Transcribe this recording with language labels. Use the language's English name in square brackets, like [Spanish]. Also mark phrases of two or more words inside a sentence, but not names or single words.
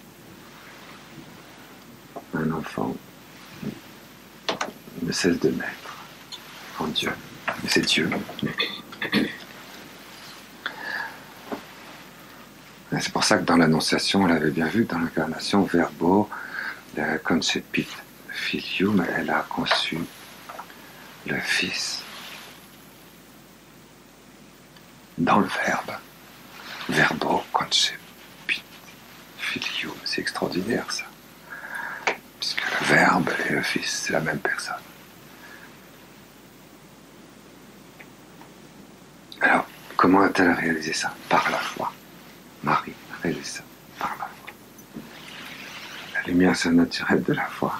[French] Un enfant ne cesse de naître en Dieu. Mais c'est Dieu. Et c'est pour ça que dans l'Annonciation, on l'avait bien vu, dans l'incarnation, [Latin] Verbo, concepit filium, [French] elle a conçu le Fils dans le Verbe. [Latin] Verbo concepit filium, [French] c'est extraordinaire ça. Puisque le Verbe et le Fils, c'est la même personne. Alors, comment a-t-elle réalisé ça? Par la foi. Marie a réalisé ça par la foi. La lumière surnaturelle de la foi.